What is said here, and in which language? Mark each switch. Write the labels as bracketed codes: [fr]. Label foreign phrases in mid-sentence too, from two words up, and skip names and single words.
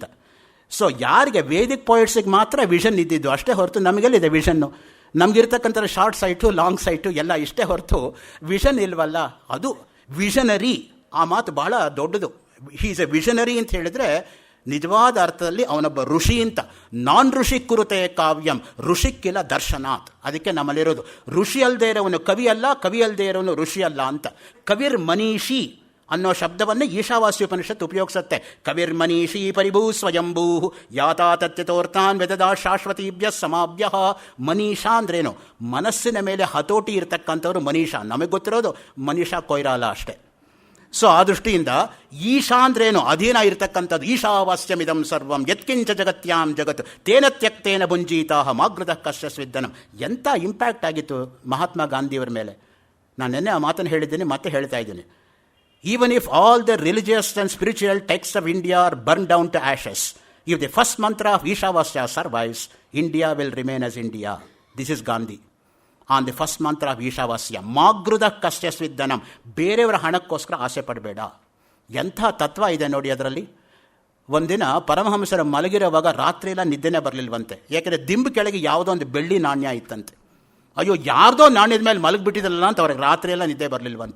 [kn] ಸೊ ಯಾರಿಗೆ [en] Vedic poets [kn] ಮಾತ್ರ ವಿಷನ್ ಇದ್ದಿದ್ದು ಅಷ್ಟೇ ಹೊರತು ನಮಗೆಲ್ಲಿದೆ ವಿಷನ್ನು? ನಮಗಿರ್ತಕ್ಕಂಥ [en] short sight, long sight [kn] ಎಲ್ಲ ಇಷ್ಟೇ ಹೊರತು ವಿಷನ್ ಇಲ್ವಲ್ಲ. ಅದು ವಿಷನರಿ. ಆ ಮಾತು ಬಹಳ ದೊಡ್ಡದು. [en] he is a visionary [kn] ಅಂತ ಹೇಳಿದರೆ ನಿಜವಾದ ಅರ್ಥದಲ್ಲಿ ಅವನೊಬ್ಬ ಋಷಿ ಅಂತ. [sa] ನಾನ್ ಋಷಿ ಕುರುತೆ ಕಾವ್ಯಂ ಋಷಿಕ್ಕಿಲ್ಲ ದರ್ಶನಾತ್. [kn] ಅದಕ್ಕೆ ನಮ್ಮಲ್ಲಿರೋದು ಋಷಿ ಅಲ್ಲದೆ ಇರೋವನು ಕವಿ ಅಲ್ಲ, ಕವಿ ಅಲ್ಲದೆ ಇರೋನು ಋಷಿ ಅಲ್ಲ ಅಂತ. [sa] ಕವಿರ್ ಮನೀಷಿ [kn] ಅನ್ನೋ ಶಬ್ದವನ್ನು ಈಶಾವಾಸ್ಯೋಪನಿಷತ್ತು ಉಪಯೋಗಿಸುತ್ತೆ. [sa] ಕವಿರ್ ಮನೀಷಿ ಪರಿಭೂ ಸ್ವಯಂಭೂ ಯಾತಾತತ್ಯತೋರ್ತಾನ್ ವೆದದಾ ಶಾಶ್ವತೀಭ್ಯ ಸಮಾಭ್ಯ. [kn] ಮನೀಷಾ ಅಂದ್ರೇನು? ಮನಸ್ಸಿನ ಮೇಲೆ ಹತೋಟಿ ಇರತಕ್ಕಂಥವ್ರು ಮನೀಷಾ. ನಮಗೆ ಗೊತ್ತಿರೋದು ಮನೀಷಾ ಕೊಯ್ರಾಲ ಅಷ್ಟೇ. ಸೊ ಆ ದೃಷ್ಟಿಯಿಂದ ಈಶಾ ಅಂದ್ರೇನು? ಅಧೀನ ಇರತಕ್ಕಂಥದ್ದು. [sa] ಈಶಾವಾಸ್ಯಮಿದಂ ಸರ್ವಂ ಯತ್ಕಿಂಚ ಜಗತ್ಯಾಂ ಜಗತ್ ತೇನ ತ್ಯಕ್ತೇನ ಭುಂಜೀತಾ ಮಾಗೃತ ಕಶ್ಯ ಸ್ವಿದ್ದನಂ. [kn] ಎಂಥ ಇಂಪ್ಯಾಕ್ಟ್ ಆಗಿತ್ತು ಮಹಾತ್ಮ ಗಾಂಧಿಯವರ ಮೇಲೆ. ನಾನು ನೆನ್ನೆ ಆ ಮಾತನ್ನು ಹೇಳಿದ್ದೀನಿ, ಮತ್ತೆ ಹೇಳ್ತಾ ಇದ್ದೀನಿ. [en] Even if all the religious and spiritual texts of India are burned down to ashes, if the first mantra of Ishavasya survives, India will remain as India. This is Gandhi. On the first mantra of Ishavasya, [sa] ಮಾಗೃತ ಕಶ್ಯ ಸ್ವಿದ್ದನಂ. [kn] ಬೇರೆಯವರ ಹಣಕ್ಕೋಸ್ಕರ ಆಸೆ ಪಡಬೇಡ. ಎಂಥ ತತ್ವ ಇದೆ ನೋಡಿ ಅದರಲ್ಲಿ. ಒಂದಿನ ಪರಮಹಂಸರ ಮಲಗಿರುವಾಗ ರಾತ್ರಿ ಎಲ್ಲ ನಿದ್ದೆನೇ ಬರಲಿಲ್ವಂತೆ. ಯಾಕೆಂದರೆ ದಿಂಬು ಕೆಳಗೆ ಯಾವುದೋ ಒಂದು ಬೆಳ್ಳಿ ನಾಣ್ಯ ಇತ್ತಂತೆ. ಅಯ್ಯೋ, ಯಾರ್ದೋ ನಾಣ್ಯದ ಮೇಲೆ ಮಲಗಿಬಿಟ್ಟಿದಲ್ಲ ಅಂತ ಅವ್ರಿಗೆ ರಾತ್ರಿ ಎಲ್ಲ ನಿದ್ದೆ ಬರಲಿಲ್ವಂತೆ.